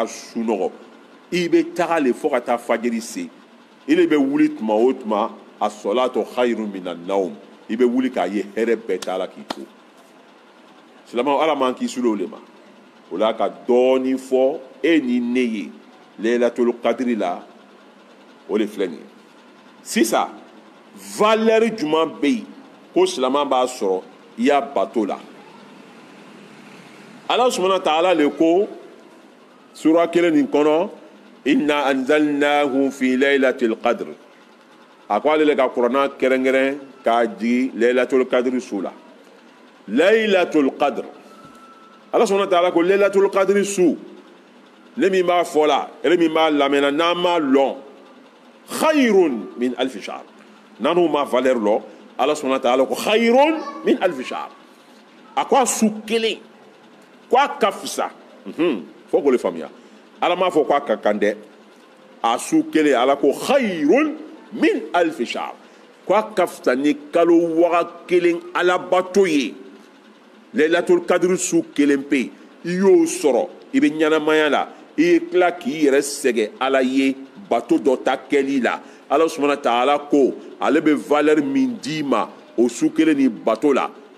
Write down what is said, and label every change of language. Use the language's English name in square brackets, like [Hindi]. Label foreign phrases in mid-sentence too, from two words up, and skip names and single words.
[Bambara] sunɔgɔ i bɛ taga le fo ka taa fajiri se i le bɛ wuli tuma o tuma a [Arabic] الصلاة خير من النوم [Bambara] i bɛ wuli k'a ye hɛrɛ bɛɛ t'a la k'i to silamɛw ala man k'i suli o le ma o la ka dɔɔni fɔ e ni ne ye [Arabic] ليلة القدر [Bambara] la o de filɛ nin ye sisan valeur jumɛn bɛ yen ko silamɛ b'a sɔrɔ i y'a bato la [Arabic] الله سبحانه وتعالى [Bambara] le ko sura kelen nin kɔnɔ [Arabic] إنا أنزلناه في ليلة القدر [Bambara] a ko ale le ka kuranna kɛrɛnkɛrɛn k'a jigi [Arabic] ليلة القدر [Bambara] su la [Arabic] ليلة القدر الله سبحانه وتعالى [Bambara] ko [Arabic] ليلة القدر [Bambara] su ne min b'a fɔ la ele min b'a lamɛnna n'an m'a lɔn [Arabic] خير من ألف شهر [Bambara] n'an ma valeur lɔn [Arabic] الله سبحانه وتعالى [Bambara] ko [Arabic] خير من ألف شهر [Bambara] a ko a su kelen ko a ka fisa fo k'o le faamuya ala m'a fɔ ko a ka kan dɛ a su kelen ala ko [Arabic] خير من ألف شهر [Bambara] ko a ka fisa ni kalo waga kelen alabato ye [Arabic] ليلة القدر [Bambara] su kelen pe i y'o sɔrɔ i bɛ ɲɛnamaya la i ye tila k'i yɛrɛ sɛgɛn ala ye bato dɔ ta kɛli la [Arabic] الله سبحانه وتعالى [Bambara] ko ale bɛ valeur min d'i ma o su kelen ni bato la